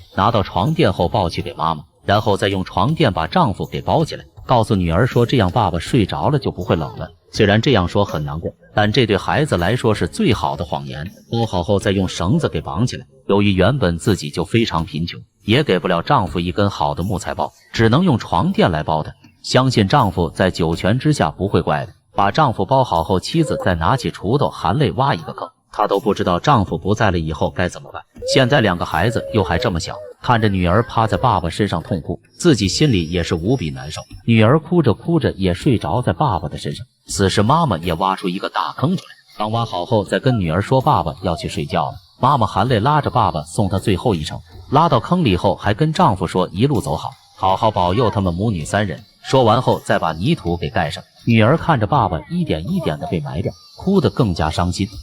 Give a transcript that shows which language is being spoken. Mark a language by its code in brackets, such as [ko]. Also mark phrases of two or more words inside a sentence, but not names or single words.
[zh] 拿到床墊後抱去給媽媽，然後再用床墊把丈夫給包起来，告訴女兒說這樣爸爸睡着了就不會冷了。虽然這樣說很難過，但這對孩子來說是最好的謊言。包好後再用繩子給綁起來。由於原本自己就非常貧窮，也給不了丈夫一根好的木材包，只能用床墊來包他。相信丈夫在九泉之下不会怪的。把丈夫包好後，妻子再拿起鋤头含淚挖一個坑，她都不知道丈夫不在了以後該怎麼辦。現在2個孩子又還這麼小，看着女兒趴在爸爸身上痛哭，自己心裡也是無比難受。女兒哭着哭着也睡着在爸爸的身上。此時媽媽也挖出一個大坑出来，剛挖好後再跟女兒說爸爸要去睡覺了。媽媽含淚拉着爸爸送他最後一程，拉到坑裡後還跟丈夫說一路走好，好好保佑他們母女3人。說完後再把泥土給蓋上。女兒看着爸爸一點一點的被埋掉，哭得更加傷心。